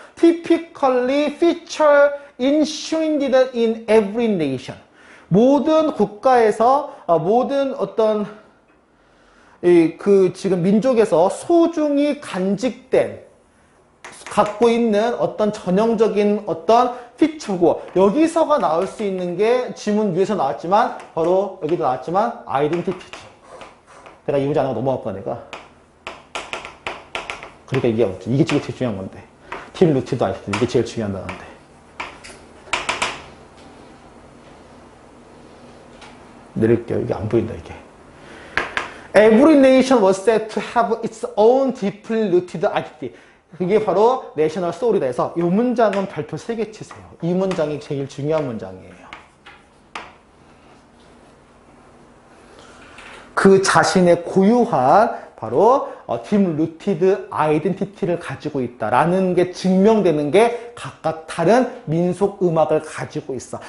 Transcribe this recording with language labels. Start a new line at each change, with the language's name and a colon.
English: Typically feature enshrined in every nation.
Korean: 모든 국가에서 모든 어떤 지금 민족에서 소중히 간직된 갖고 있는 어떤 전형적인 어떤 피처고 여기서가 나올 수 있는 게 지문 위에서 나왔지만 바로 여기도 나왔지만 아이덴티티지. 내가 이 문제 안 하고 넘어갔구나 내가. 그러니까 이게 제일 중요한 건데 팀 루트도 아시죠? 이게 제일 중요한다는데. 내릴게요. 이게 안 보인다, 이게.
English: Every nation was said to have its own deeply rooted identity.
Korean: 그게 바로 내셔널 소울이다 해서 이 문장은 별표 3개 치세요. 이 문장이 제일 중요한 문장이에요. 그 자신의 고유한 바로 딥 루티드 아이덴티티를 가지고 있다라는 게 증명되는 게 각각 다른 민속 음악을 가지고 있어.